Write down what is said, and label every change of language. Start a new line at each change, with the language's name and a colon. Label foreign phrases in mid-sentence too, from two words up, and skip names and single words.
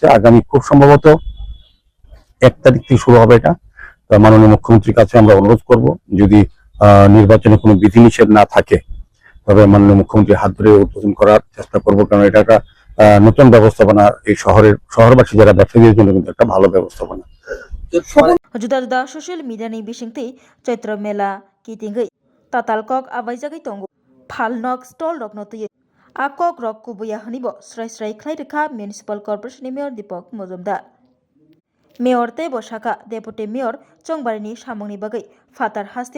Bangla: আগামী খুব সম্ভবত 1 তারিখ থেকে শুরু হবে এটা। মাননীয় মুখ্যমন্ত্রীর কাছে আমরা অনুরোধ করব, যদি নির্বাচনে কোনো বিধিনিষেধ না থাকে তবে মাননীয় মুখ্যমন্ত্রীর হাত ধরে উদ্বোধন করার চেষ্টা করব, কারণ এটা একটা নতুন ব্যবস্থাপনা, এই শহরবাসী যারা ব্যবসায়ীদের জন্য কিন্তু একটা ভালো ব্যবস্থাপনা।
Kok Borok: जुदा-जुदा ससियेल मिडियानि बिसिंथि चैत्र मेला किथिंगै तातालकक आबायजागै तंगो फालनक स्टल रकनो तुयै आकक रक कुबुया हनिबो स्राय ख्लाइरेखा म्युनिसिपल कर्पोरेशननि मेयर दीपक मजुमदार मेयर ते बसाका डेपुटी मेयर चंबारिनि सामंनि बागै फातार हास्तेयाव